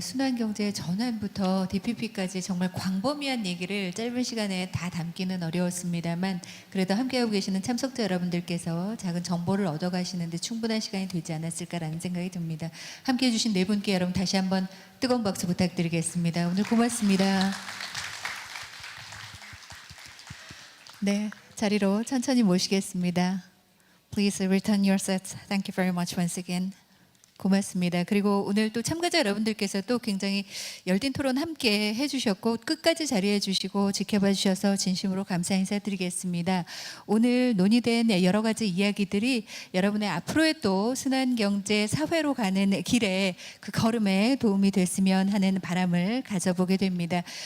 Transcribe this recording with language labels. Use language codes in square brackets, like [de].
[ko] 순환경제 전환부터 DPP까지 정말 광범위한 얘기를 짧은 시간에 다 담기는 어려웠습니다만 그래도 함께하고 계시는 참석자 여러분들께서 작은 정보를 얻어가시는데 충분한 시간이 되지 않았을까라는 생각이 듭니다. 함께해 주신 네 분께 여러분 다시 한번 뜨거운 박수 부탁드리겠습니다. 오늘 고맙습니다. 네, 자리로 천천히 모시겠습니다. [en] Please return your seats. Thank you very much once again. [ko] 고맙습니다. 그리고 오늘 또 참가자 여러분들께서 또 굉장히 열띤 토론 함께 해주셨고 끝까지 자리해 주시고 지켜봐 주셔서 진심으로 감사 인사드리겠습니다. 오늘 논의된 여러 가지 이야기들이 여러분의 앞으로의 또 순환경제 사회로 가는 길에 그 걸음에 도움이 됐으면 하는 바람을 가져보게 됩니다.